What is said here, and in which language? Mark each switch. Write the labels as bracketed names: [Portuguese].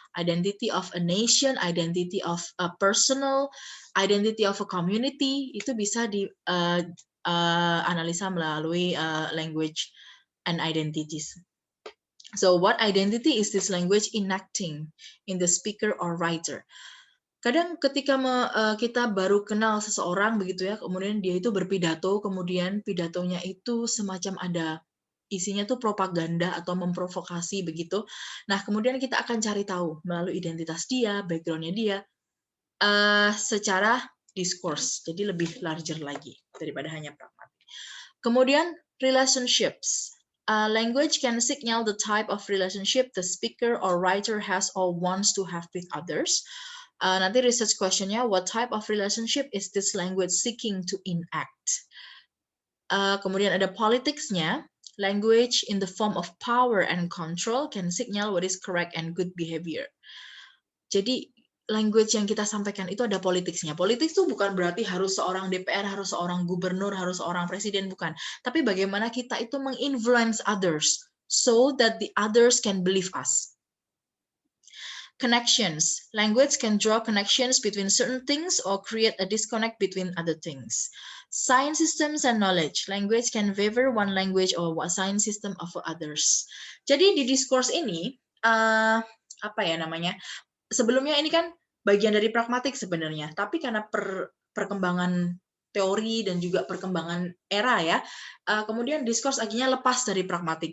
[English] Identity of a nation, identity of a personal, identity of a community, [Indonesian] itu bisa di analisa melalui [English] language and identities. So what identity is this language enacting in the speaker or writer? [Indonesian] Kadang ketika kita baru kenal seseorang begitu ya, kemudian dia itu berpidato, kemudian pidatonya itu semacam ada isinya tuh propaganda atau memprovokasi begitu. Nah, kemudian kita akan cari tahu melalui identitas dia, background-nya dia, secara diskurs, jadi lebih larger lagi daripada hanya pragmatik. Kemudian relationships. [English] Language can signal the type of relationship the speaker or writer has or wants to have with others. Nanti research question-nya, what type of relationship is this language seeking to enact? [Indonesian] Kemudian ada politics-nya. [English] Language in the form of power and control can signal what is correct and good behavior. [Indonesian] Jadi language yang kita sampaikan itu ada politicsnya. Politics itu bukan berarti harus seorang DPR, harus seorang gubernur, harus seorang presiden, bukan. Tapi bagaimana kita itu menginfluence [English] others so that the others can believe us. Connections. Language can draw connections between certain things or create a disconnect between other things. Science systems and knowledge. Language can favor one language or one science system over others. [Indonesian] Jadi di discourse ini, apa ya namanya? Sebelumnya ini kan bagian dari pragmatik sebenarnya, tapi karena perkembangan teori dan juga perkembangan era ya, kemudian discourse akhirnya lepas dari pragmatik.